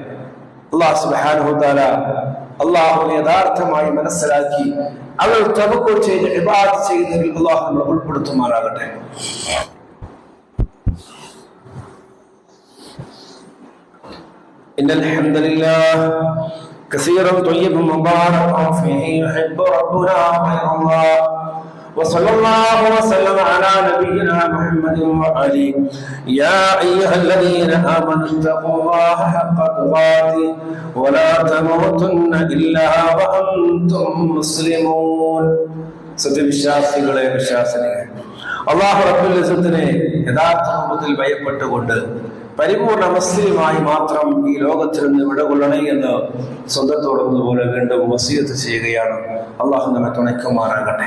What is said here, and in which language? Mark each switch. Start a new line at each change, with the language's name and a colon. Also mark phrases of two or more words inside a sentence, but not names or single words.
Arabic: الله سبحانه وتعالى
Malayalam: അല്ലാഹുവിനെ യഥാർത്ഥമായി മനസ്സിലാക്കി അവർ തവക്കുൽ ചെയ്ത് ഇബാദത്ത് ചെയ്യുന്നതിൽ അല്ലാഹു നമ്മളെ ഉൾപ്പെടുത്തുമാറാകട്ടെ.
Arabic: إن الحمد لله كثيرا طيبا مباركا فيه يحب ربنا خير الله وصلى الله وسلم على نبينا محمد وآله. يا أيها الذين آمنوا اتقوا الله حق تقاته ولا تموتن إلا وأنتم مسلمون.
Malayalam: സത്യവിശ്വാസികളെ, വിശ്വാസിനികളെ, അല്ലാഹു റബ്ബുൽ ഇസ്സത്തിനെ യഥാർത്ഥ രൂപത്തിൽ ഭയപ്പെട്ടുകൊണ്ട് പരിപൂർണ മുസ്ലിമായി മാത്രം ഈ ലോകത്തിൽ നിന്ന് വിടകൊള്ളണേ എന്ന് സ്വന്തത്തോടുന്നതുപോലെ വീണ്ടും വസിയത്ത് ചെയ്യുകയാണ്. അള്ളാഹു നമ്മെ തുണയ്ക്കുമാറാകട്ടെ.